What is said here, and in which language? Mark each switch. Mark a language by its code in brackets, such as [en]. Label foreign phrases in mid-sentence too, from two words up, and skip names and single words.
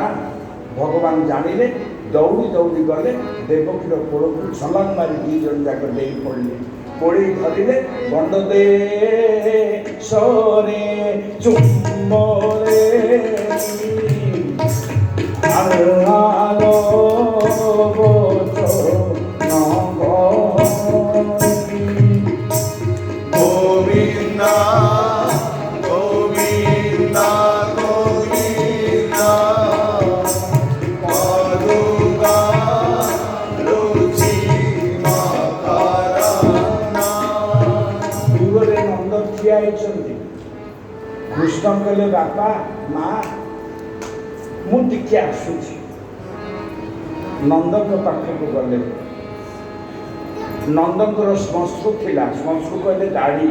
[or] ଭଗବାନ ଜାଣିଲେ, ଦୌଡ଼ି ଦୌଡ଼ି ଗଲେ, ଦେବକୀର କୋଳକୁ ଛଲାଙ୍ଗ ମାରି 2 ଜଣ ଯାକ ଡେଇଁ ପଡ଼ିଲେ। କୋଳେଇ ଧରିଲେ, ଗଣ୍ଡ ଦେ ସରେ ଚୁମ୍ବଳେ ଆଲୋ গোবিন্দা গোবিন্দা গোবিন্দা মধুগা রুচি মাকারানা। ଦୂରରେ ନନ୍ଦ ଠିଆ ହେଇଛନ୍ତି। କୃଷ୍ଣ କହିଲେ, ବାପା ମା ମୁଁ ଟିକେ ଆସୁଛି। ନନ୍ଦଙ୍କ ପାଖକୁ ଗଲେ। ନନ୍ଦଙ୍କର ଶ୍ମଶ୍ରୁ ଥିଲା। ଶ୍ମଶ୍ରୁ କହିଲେ ଦାଢ଼ି।